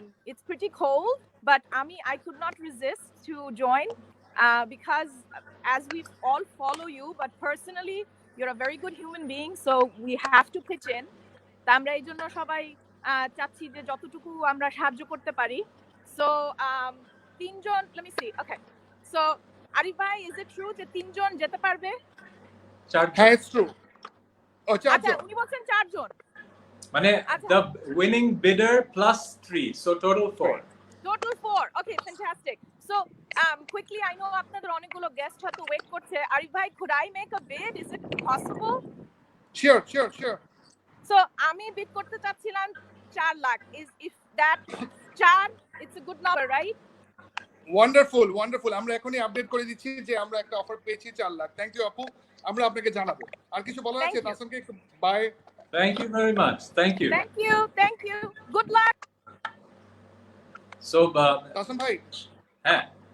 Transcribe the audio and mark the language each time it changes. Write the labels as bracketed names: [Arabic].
[English] It's pretty cold, but I could not resist to join because as we all follow you, but personally you're a very good human being, so we have to pitch in. [Bangla] তা আমরা এই জন্য সবাই চাচ্ছি যে যতটুকু আমরা সাহায্য করতে পারি। [English] So [Bangla] তিনজন, [English] let me see. Okay. So Arif bhai, is it true [Bangla] যে তিনজন যেতে পারবে? হ্যাঁ, [English] It's true. [Bangla] ও, আচ্ছা, চারজন। উনি বলছেন চারজন। মানে আচ্ছা। [English] the winning bidder plus 3, so total 4. Total 4. Okay, fantastic. So quickly, I know [Bangla] আপনাদের অনেকগুলো গেস্ট হয়তো ওয়েট করছে। [English] Arif bhai, could I make a bid? Is it possible? Sure. [Bangla] So আমি বিড করতে চাচ্ছিলাম 4 lakh. [English] If that 4, it's a good number, right? Wonderful. [Bangla] আমরা এখনই update করে দিচ্ছি যে আমরা একটা অফার পেয়েছি 4 লাখ। [English] thank you [Bangla] আপু, আমরা আপনাকে জানাবো। আর কিছু বলার [English] Thank [Bangla] আছে? [English] you. [Bangla] তাসানকে একটু by. [English] Thank you very much. Thank you. Thank you. Good luck. So [Bangla] Tahsan ভাই, হ্যাঁ,